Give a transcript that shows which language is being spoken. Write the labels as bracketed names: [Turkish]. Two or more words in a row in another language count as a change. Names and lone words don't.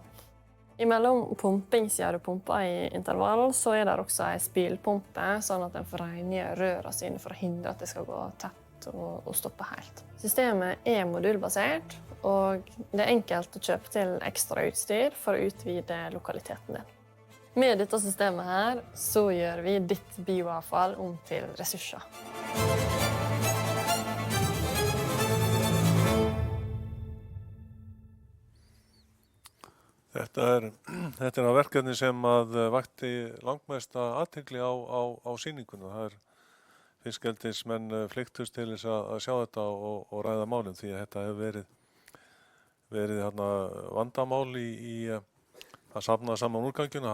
[Norwegian] Imellom pumping, siden du pumper i intervall, så er det også en spylpumpe, sånn at den får rengjøre rørene sine for å hindre at det skal gå tett og stoppe helt. Systemet er modulbasert, og det er enkelt å kjøpe til ekstra utstyr for å utvide lokaliteten din. Med dette systemet her, så gjør vi ditt bioavfall om til ressurser. [Icelandic] Þetta er verkefni sem að vakti langmesta athygli á sýningunni. Það fiskeldismenn flykktust til þess að sjá þetta og ræða málin, því að þetta hefur verið vandamál í að safna saman úrganginu.